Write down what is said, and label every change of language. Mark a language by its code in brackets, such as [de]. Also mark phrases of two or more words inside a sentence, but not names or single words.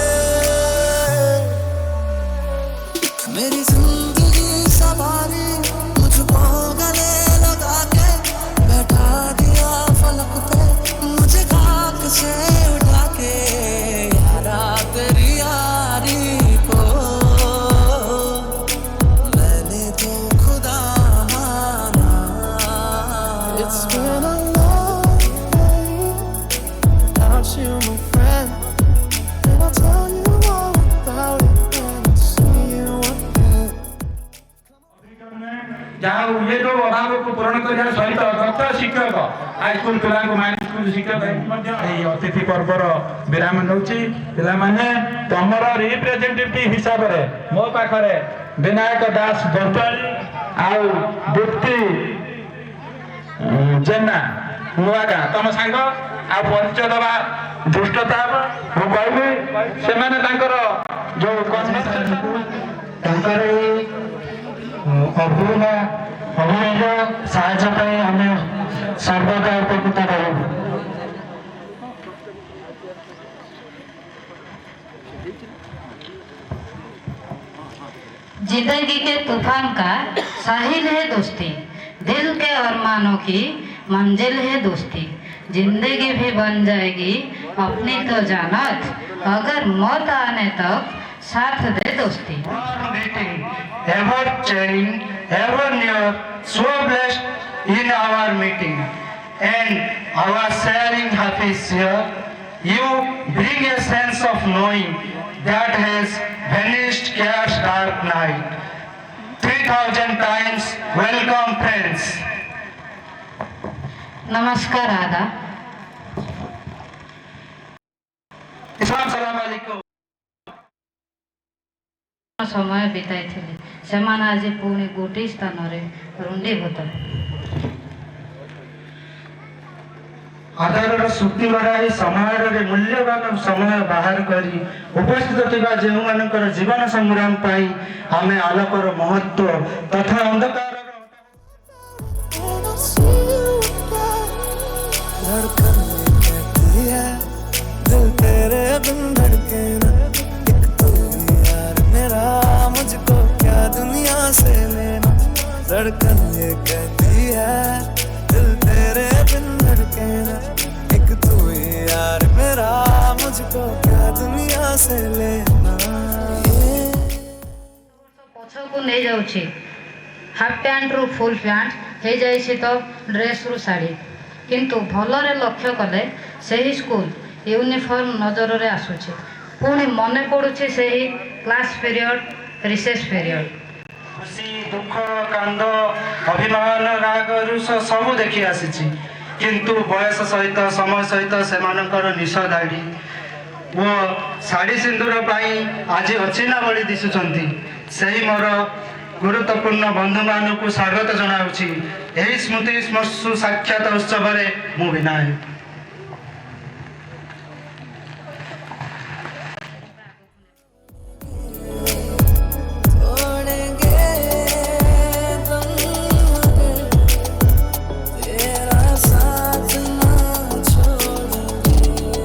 [hi] मेरी जिंदगी सवारी मुझको गले लगा के बैठा दिया फलक पे, मुझे खाक से उठा के यारा तेरी यारी को मैंने तो खुदा माना। [en] It's been a long day without you, my friend, and I'll tell you all about it when I see you again. [or] ଯାହା ହଉ ଏ ଯୋଉ ଅଭାବକୁ ପୂରଣ କରିବା ସହିତ ଦକ୍ଷ ଶିକ୍ଷକ ହାଇସ୍କୁଲ ପିଲାଙ୍କୁ [en] minor school [or] ଶିକ୍ଷକ ମଧ୍ୟ ଏହି ଅତିଥି ପର୍ବର ବିରାମ ନେଉଛି। ପିଲାମାନେ ତମର ରିପ୍ରେଜେଣ୍ଟେଟିଭ ହିସାବରେ ମୋ ପାଖରେ ବିନାୟକ ଦାସ ବଣ୍ଟାଳି ଆଉ ଦୀପ୍ତି ଜେନା ନୂଆଗାଁ ତମ ସାଙ୍ଗ, ଆଉ ପରିଚୟ ଦେବା ଧୃଷ୍ଟତା ହେବ। ମୁଁ କହିବି ସେମାନେ ତାଙ୍କର ଯୋଉ ତାଙ୍କର ଅଭିନୟ ସାହାଯ୍ୟ ପାଇଁ ଆମେ ସର୍ବଦା ଉପକୃତ ରହିବୁ। [hi] जिंदगी के तूफान का साहिल है दोस्ती, दिल के अरमानों की मंजिल है दोस्ती। जिंदगी भी बन जाएगी अपनी तो जानत, अगर मौत आने तक साथ दे दोस्ती। [en] Ever cheering, ever near, so blessed in our meeting and our sharing happiness here. You bring a sense of knowing that has vanished chaos dark night. 3000 times welcome friends. [hi] नमस्कार आदा। अस्सलाम वालेकुम। [or] ସମୟ ବିତାଇଥିଲେ ସେମାନେ ଆଜି ପୁଣି ଗୋଟିଏ ସ୍ଥାନରେ ରୁଣ୍ଡୀଭୂତ। ଆଧାରର ସୂତି ବଢ଼ାଇ ସମାଜରେ ମୂଲ୍ୟବାନ ସମୟ ବାହାର କରି ଉପସ୍ଥିତ ଥିବା ଯେଉଁମାନଙ୍କର ଜୀବନ ସଂଗ୍ରାମ ପାଇଁ ଆମେ ଆଲୋକର ମହତ୍ଵ ତଥା ଅନ୍ଧକାରର [en] And I see you again, [hi] धड़कन में तेरे बिन धड़के ना, एक तू ही यार मेरा, मुझको क्या दुनिया से लेना। धड़कन ये कहती है दिल तेरे बिन धड़के ना, एक तू ही यार मेरा, मुझको क्या दुनिया से लेना। [or] ପଛକୁ ନେଇଯାଉଛି [en] half pant full pant [or] ହେଇଯାଇଛି ତ ଡ୍ରେସ୍ରୁ ଶାଢ଼ୀ, କିନ୍ତୁ ଭଲରେ ଲକ୍ଷ୍ୟ କଲେ ସେହି [en] school uniform [or] ନଜରରେ ଆସୁଛି। ପୁଣି ମନେ ପଡ଼ୁଛି ସେହି [en] class period, recess period. [or] ଖୁସି, ଦୁଃଖ, କାନ୍ଦ, ଅଭିମାନ, ରାଗ, ରୁଷ ସବୁ ଦେଖି ଆସିଛି, କିନ୍ତୁ ବୟସ ସହିତ ସମୟ ସହିତ ସେମାନଙ୍କର ନିଶ ଦାଢ଼ି ଓ ଶାଢ଼ୀ ସିନ୍ଦୁର ପାଇଁ ଆଜି ଅଚିହ୍ନା ଭଳି ଦିଶୁଛନ୍ତି। ସେହି ମୋର ଗୁରୁତ୍ୱପୂର୍ଣ୍ଣ ବନ୍ଧୁମାନଙ୍କୁ ସ୍ୱାଗତ ଜଣାଉଛି ଏହି ସ୍ମୃତି ଶ୍ମଶ୍ରୁ ସାକ୍ଷାତ ଉତ୍ସବରେ ମୁଁ ବିନାୟକ। [hi] तोड़ेंगे तुम मगर तेरा साथ ना छोड़ेंगे।